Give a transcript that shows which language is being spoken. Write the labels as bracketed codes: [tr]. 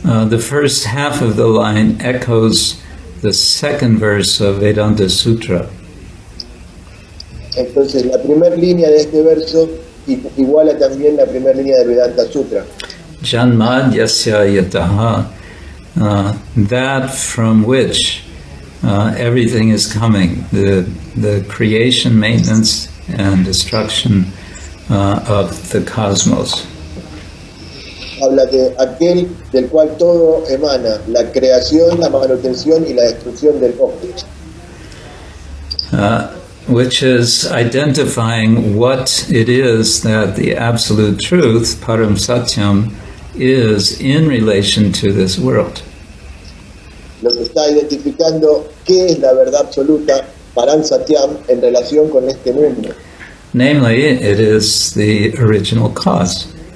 [en] The first half of the line echoes the second verse of Vedanta Sutra. [es] Entonces la primera línea de este verso iguala también la primera línea del Vedanta Sutra. [sa] Janmadyasya yataha, [en] that from which everything is coming, the creation, maintenance, and destruction of the cosmos. [es] Habla de aquel del cual todo emana, la creación, la manutención y la destrucción del cosmos. [en] Which is identifying what it is that the absolute truth, Param Satyam, is in relation to this world. [es] lo que está identificando qué es la verdad absoluta, Param Satyam, en relación con este mundo. [en] Namely, it is the original cause.